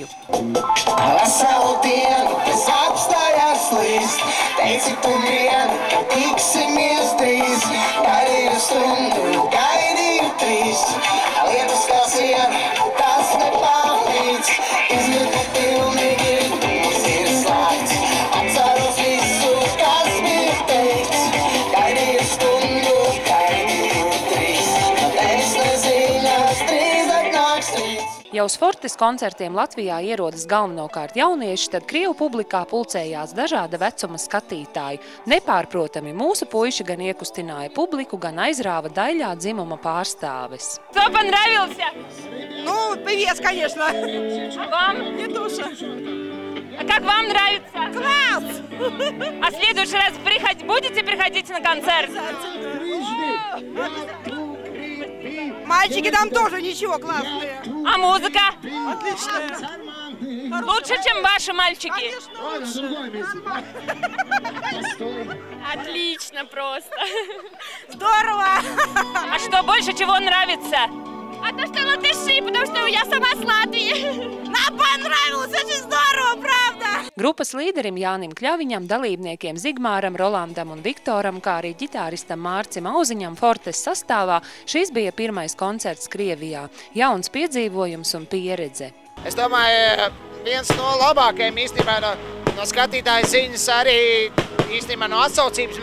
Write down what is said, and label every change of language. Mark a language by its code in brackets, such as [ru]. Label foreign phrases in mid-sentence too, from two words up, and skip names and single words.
[lv] Veselu dienu, kas apstājās līst, teici tu vien, ka tiksimies drīz, gaidīju stundu, gaidīju trīs, lietas kā siena, tas nepalīdz, izjūtu pilnīgi, ir slēgts, atceros visu, kas bija teikts, gaidīju stundu, gaidīju trīs, bet es neziņās, drīz atnāks rīts. Ja uz Fortes koncertiem Latvijā ierodas galvenokārt jaunieši, tad Krievu publikā pulcējās dažāda vecuma skatītāji. Nepārprotami mūsu puiši gan iekustināja publiku, gan aizrāva daļā dzimuma pārstāves. [ru] Кто понравился? Ну, певец, конечно. А вам? Мне тоже. А как вам нравится? Класс! А в следующий раз будете приходить на концерт? Мальчики там тоже ничего, классные. А музыка? Отлично. Лучше, чем ваши мальчики? Отлично просто. Здорово! А что больше чего нравится? А то, что латыши, потому что я сама с Латвии. Нам понравилось, очень здорово, правда! [lv] Grupas līderim Jānim Kļaviņam, dalībniekiem Zigmāram, Rolandam un Viktoram, kā arī ģitāristam Mārcim Auziņam Fortes sastāvā, šis bija pirmais koncerts Krievijā. Jauns piedzīvojums un pieredze. Es domāju, viens no labākajiem īstenībā no skatītāja ziņas arī īstenībā no atsaucības.